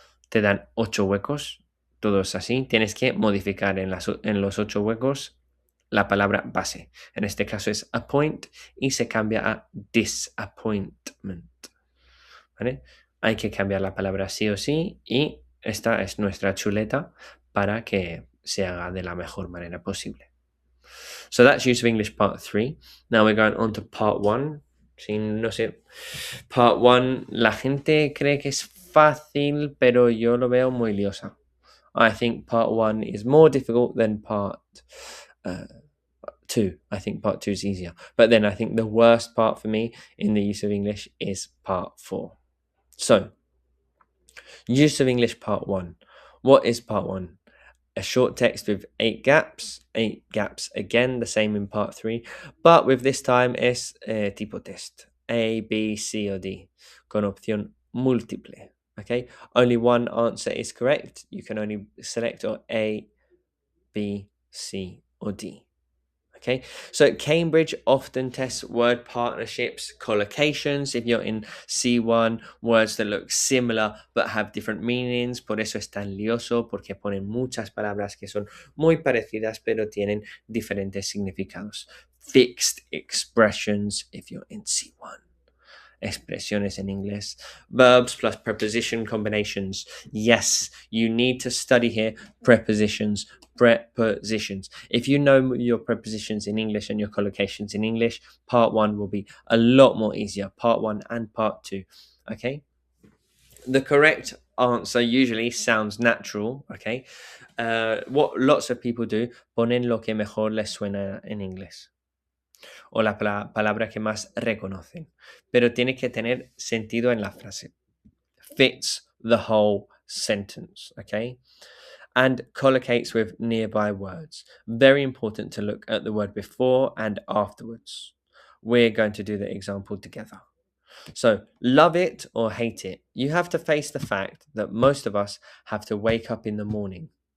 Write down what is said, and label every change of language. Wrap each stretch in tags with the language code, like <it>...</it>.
<es>Te dan 8 huecos, todos así. Tienes que modificar en los 8 huecos la palabra base. En este caso es appoint y se cambia a disappointment. ¿Vale? Hay que cambiar la palabra sí o sí y esta es nuestra chuleta para que se haga de la mejor manera posible.</es> <en>So that's Use of English Part 3. Now we're going on to Part 1.</en> <es>Sí, no sé, Part 1, la gente cree que es fácil, pero yo lo veo muy liosa.</es> <en>I think Part 1 is more difficult than Part 2. I think Part 2 is easier. But then I think the worst part for me in the Use of English is Part 4. So, Use of English Part 1. What is Part 1? A short text with 8 gaps. 8 gaps again, the same in Part 3. But with this time</en> <es>es tipo test.</es> <en>A, B, C or D.</en> <es>Con opción múltiple. Okay?</es> <en>Only one answer is correct. You can only select A, B, C or D. Okay, so Cambridge often tests word partnerships, collocations. If you're in C1, words that look similar but have different meanings.</en> <es>Por eso es tan lioso, porque ponen muchas palabras que son muy parecidas pero tienen diferentes significados.</es> <en>Fixed expressions if you're in C1.</en> <es>Expresiones en inglés.</es> <en>Verbs plus preposition combinations. Yes, you need to study here prepositions. Prepositions. If you know your prepositions in English and your collocations in English, Part 1 will be a lot more easier. Part 1 and Part 2. Okay? The correct answer usually sounds natural. Okay? What lots of people do,</en> <es>ponen lo que mejor les suena en inglés o la palabra que más reconocen, pero tiene que tener sentido en la frase.</es> <en>Fits the whole sentence, okay? And collocates with nearby words. Very important to look at the word before and afterwards. We're going to do the example together. So, love it or hate it, you have to face the fact that most of us have to wake up in the morning.</en>